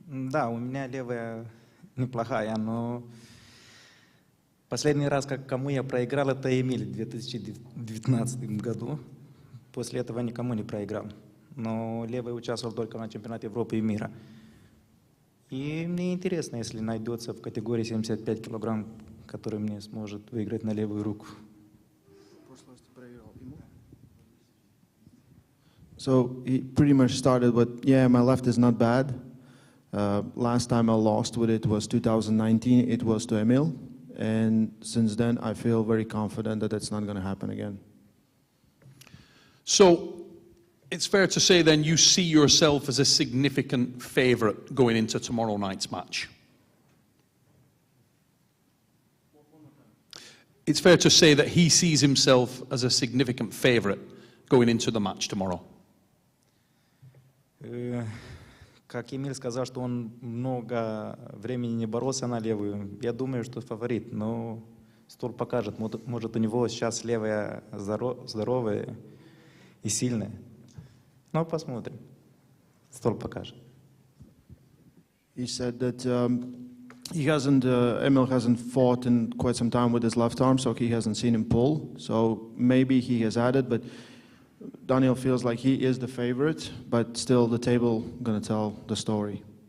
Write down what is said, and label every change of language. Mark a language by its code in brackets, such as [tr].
[ru] Да, у меня левая неплохая, но последний раз, кому я проиграл, это Эмиль в 2019 году. После этого никому не проиграл. Но левый участвовал только на чемпионате Европы и мира. И мне интересно, если найдется в категории 75 килограмм, который мне сможет выиграть на левую руку. [en] So he pretty much started with, yeah, my left is not bad. Last time I lost with it was 2019. It was to Emil. And since then, I feel very confident that it's not going to happen again. So it's fair to say then you see yourself as a significant favourite going into tomorrow night's match. It's fair to say that he sees himself as a significant favourite going into the match tomorrow. [ru] Как Эмиль сказал, что он много времени не боролся на левую, я думаю, что фаворит, но стол покажет. Может, у него сейчас левая здоровая и сильная. Но посмотрим. Стол покажет. [en] He said that Emil hasn't fought in quite some time with his left arm, so he hasn't seen him pull. So maybe he has added, but Daniel feels like he is the favorite, but still the table going to tell the story.